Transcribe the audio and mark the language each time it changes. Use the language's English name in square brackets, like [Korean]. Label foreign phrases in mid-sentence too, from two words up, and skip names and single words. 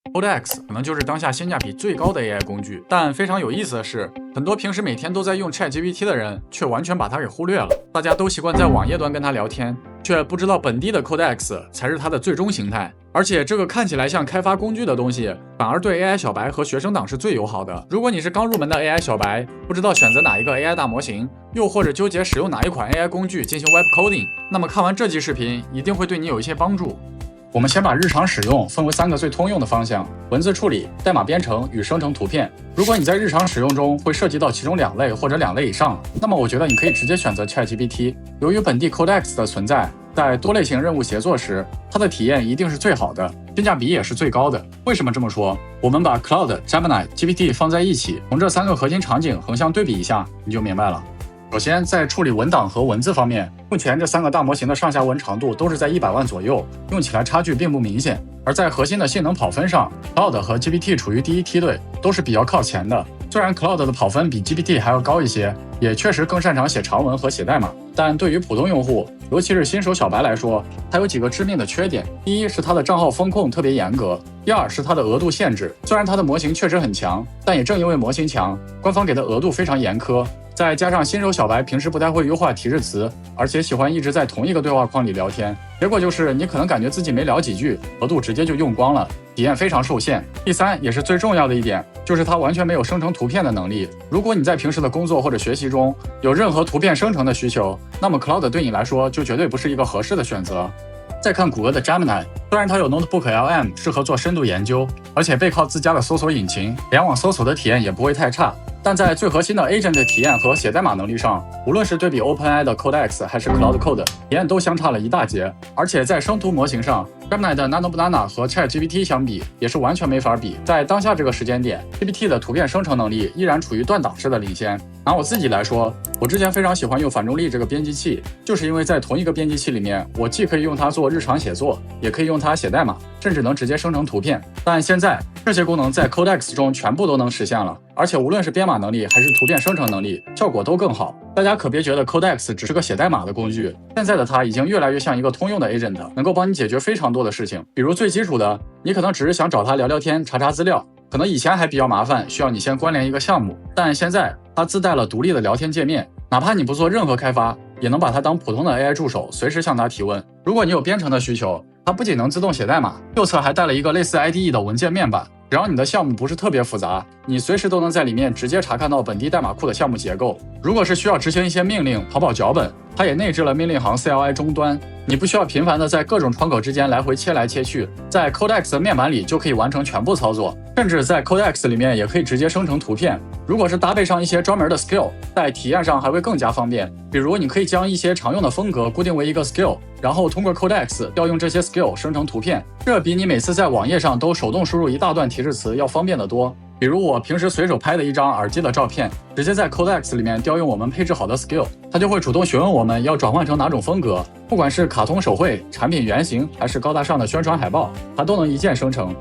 [Chinese] Codex 可能就是當下性價比最高的 AI 工具，但非常有意思的是，很多平時每天都在用 ChatGPT 的人，卻完全把它給忽略了。大家都習慣在網頁端跟它聊天，卻不知道本地的 Codex 才是它的最終形態。而且這個看起來像開發工具的東西，反而對 AI 小白和學生黨是最友好的。如果你是剛入門的 AI 小白，不知道選擇哪一個 AI 大模型，又或者糾結使用哪一款 AI 工具進行 [English] Web Coding， [Chinese] 那麼看完這期視頻一定會對你有一些幫助。我們先把日常使用分為3個最通用的方向：文字處理、代碼編程與生成圖片。如果你在日常使用中會涉及到其中2類或者2類以上，那麼我覺得你可以直接選擇 ChatGPT。由於本地 Codex 的存在，在多類型任務協作時，它的體驗一定是最好的，性價比也是最高的。為什麼這麼說？我們把 Claude、Gemini、GPT 放在一起，從這3個核心場景橫向對比一下，你就明白了。首先，在處理文檔和文字方面，目前這3個大模型的上下文長度都是在100萬左右，用起來差距並不明顯。而在核心的性能跑分上 ，Claude 和 GPT 處於第一梯隊，都是比較靠前的。雖然 Claude 的跑分比 GPT 還要高一些，也確實更擅長寫長文和寫代碼，但對於普通用戶，尤其是新手小白來說，它有幾個致命的缺點。第一是它的賬號风控特別嚴格，第二是它的額度限制。雖然它的模型確實很強，但也正因為模型強，官方給的額度非常嚴苛。再加上新手小白平時不太會優化提示詞，而且喜歡一直在同一個對話框裡聊天，結果就是你可能感覺自己沒聊幾句，額度直接就用光了，體驗非常受限。第3也是最重要的一點，就是它完全沒有生成圖片的能力。如果你在平時的工作或者學習中有任何圖片生成的需求，那麼 Claude 對你來說就絕對不是一個合適的選擇。再看谷歌的 Gemini， 虽然它有 Notebook LM 適合做深度研究，而且背靠自家的搜索引擎，联網搜索的体驗也不会太差。但在最核心的 Agent 體驗和寫代碼能力上，無論是對比 OpenAI 的 Codex 還是 Claude Code， 體驗都相差了一大截。而且在生圖模型上 ，Gemini 的 Nanobanana 和 ChatGPT 相比，也是完全沒法比。在当下這個時間點 ，GPT 的圖片生成能力依然處於斷檔式的領先。拿我自己來說，我之前非常喜歡用反重力這個編輯器，就是因為在同一個編輯器裡面，我既可以用它做日常寫作，也可以用它寫代碼，甚至能直接生成圖片。但現在這些功能在 Codex 中全部都能實現了，而且無論是編碼能力還是圖片生成能力，效果都更好。大家可別覺得 Codex 只是個寫代碼的工具，現在的它已經越來越像一個通用的 Agent， 能夠幫你解決非常多的事情。比如最基礎的，你可能只是想找它聊聊天、查查資料，可能以前還比較麻煩，需要你先關聯一個項目，但現在它自帶了獨立的聊天界面，哪怕你不做任何開發，也能把它当普通的 AI 助手，隨時向它提問。如果你有編程的需求，它不僅能自動寫代碼，右側還帶了一個類似 IDE 的文件面板。只要你的項目不是特別複雜，你隨時都能在裡面直接查看到本地代碼庫的項目結構。如果是需要執行一些命令、跑腳本，它也內置了命令行 CLI 終端，你不需要頻繁的在各種窗口之間來回切來切去，在 Codex 的面板裡就可以完成全部操作，甚至在 Codex 裡面也可以直接生成图片。如果是搭配上一些專門的 skill，在體驗上還會更加方便。比如你可以將一些常用的風格固定為一個 skill， 然後通過 Codex 調用這些 skill 生成圖片，這比你每次在網頁上都手动輸入一大段提示詞要方便得多。比如我平時隨手拍的一張耳機的照片，直接在 Codex 裡面調用我們配置好的 skill， 它就會主動詢問我們要轉換成哪種風格，不管是卡通手繪、產品原型，還是高大上的宣傳海報，它都能一鍵生成。